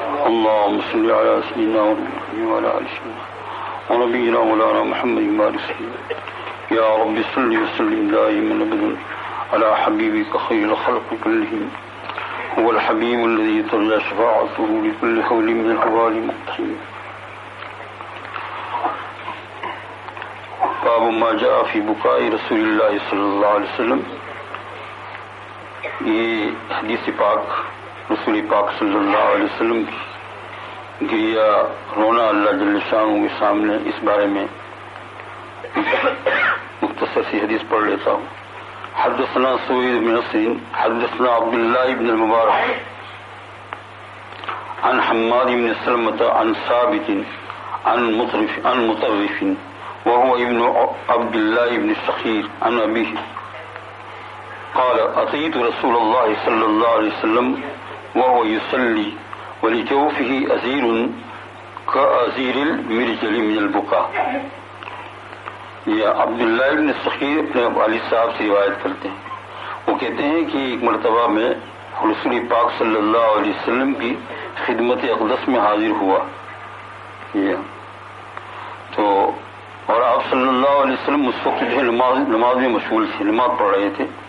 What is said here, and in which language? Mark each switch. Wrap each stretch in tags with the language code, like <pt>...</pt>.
<ar>اللهم صل على سيدنا محمد وعلى آل سيدنا ونبينا مولانا محمد وعلى آله. يا رب صل وسلم دائما أبدا على حبيبك خير الخلق كلهم. هو الحبيب الذي ترجى شفاعته لكل حول من الأحوال مقتحم. باب ما جاء فی بکاء رسول اللہ صلی اللہ علیہ وسلم.</ar> <ur>یہ حدیث پاک رسول پاک صلی اللہ علیہ وسلم کی گریا رونا اللہ جل شانہ کے سامنے، اس بارے میں مختصر سی حدیث پڑھ لیتا ہوں.</ur> <ar>حدثنا سوید بن نصر حدثنا عبداللہ بن المبارک عن حماد بن سلمة عن ثابت عن مطرف وهو ابن عبد الله بن الشخير عن أبيه قال أتيت رسول الله صلى الله عليه وسلم وهو يصلي ولجوفه أزير كأزير المرجل من البكاء.</ar> <ur>یہ عبداللہ ابن الشخير اپنے والد صاحب سے روایت کرتے ہیں. وہ کہتے ہیں کہ ایک مرتبہ میں رسول پاک صلی اللہ علیہ وسلم کی خدمت اقدس میں حاضر ہوا. تو اور آپ صلی اللہ علیہ وسلم اس وقت جو ہے نماز میں مشغول تھے، نماز پڑھ رہے تھے.</ur>